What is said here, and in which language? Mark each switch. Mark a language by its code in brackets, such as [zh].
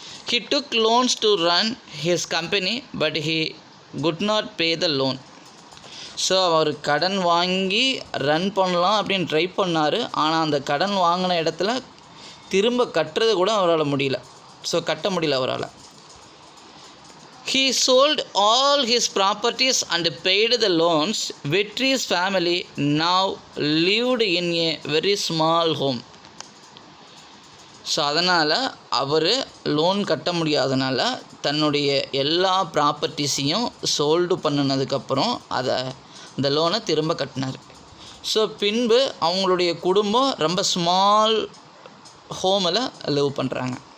[en] He took loans to run his company but he could not pay the loan. [ta] So அவர் கடன் வாங்கி run பண்ணலாம் அப்படின்னு try பண்ணார். ஆனால் அந்த கடன் வாங்கின இடத்துல திரும்ப கட்டுறது கூட அவரால் முடியல. ஸோ கட்ட முடியல அவரால். [en] He sold all his properties and paid the loans. Vetri's family now lived in a very small home. [ta] So அதனால் அவர் லோன் கட்ட முடியாதனால தன்னுடைய எல்லா ப்ராப்பர்ட்டிஸையும் சோல்டு பண்ணினதுக்கப்புறம் அந்த லோனை திரும்ப கட்டினார். ஸோ பின்பு அவங்களுடைய குடும்பம் ரொம்ப ஸ்மால் ஹோமில் லிவ் பண்ணுறாங்க.